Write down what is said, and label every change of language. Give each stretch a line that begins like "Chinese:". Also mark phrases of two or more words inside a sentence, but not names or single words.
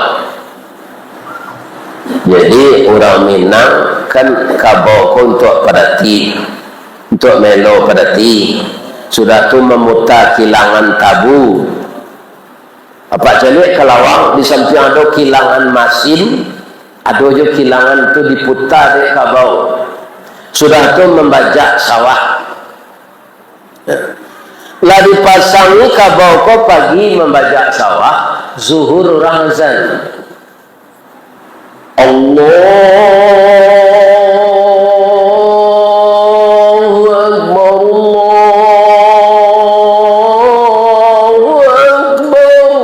Minangkabau: Jadi orang Minang kan kabau untuk padati, untuk melo padati. Sudah tu memutar kilangan tabu. Apa jadi kelawang di samping ada kilangan masin, ada juga kilangan tu diputar di kabau. Sudah tu membajak sawah. Lah dipasangi kabau ko pagi membajak sawah, zuhur orang azan.
Arabic: الله أكبر، الله أكبر.